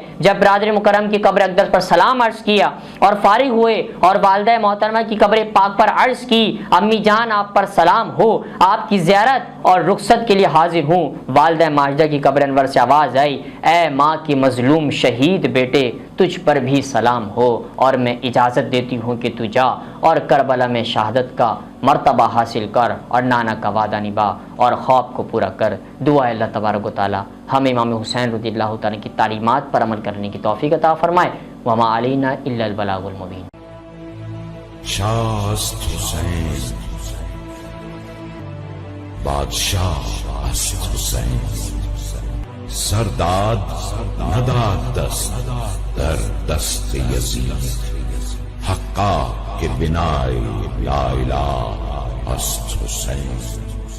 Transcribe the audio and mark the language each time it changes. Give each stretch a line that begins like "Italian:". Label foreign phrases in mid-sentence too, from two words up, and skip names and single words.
Urdu: جب برادر مکرم کی قبر اقدس پر سلام عرض کیا اور فارغ ہوئے اور والدہ محترمہ کی قبر پاک پر عرض کی امی جان آپ پر سلام ہو، آپ کی زیارت اور رخصت کے لیے حاضر ہوں، والدہ ماجدہ کی قبر انور سے آواز آئی اے ماں کی مظلوم شہید بیٹے، تجھ پر بھی سلام ہو اور میں اجازت دیتی ہوں کہ تو جا اور کربلا میں شہادت کا مرتبہ حاصل کر اور نانا کا وعدہ نبھا اور خواب کو پورا کر۔ دعا
Arabic: اللہ تبارک و تعالی
Urdu: ہمیں امام حسین
Arabic: رضی اللہ تعالیٰ
Urdu: کی تعلیمات پر عمل کرنے کی توفیق عطا فرمائے۔
Arabic: وما علینا الا البلاغ المبین۔
Persian: شاست حسین بادشاہ است حسین سرداد نداد دست در دست یزید حقا که بنای لا اله است حسین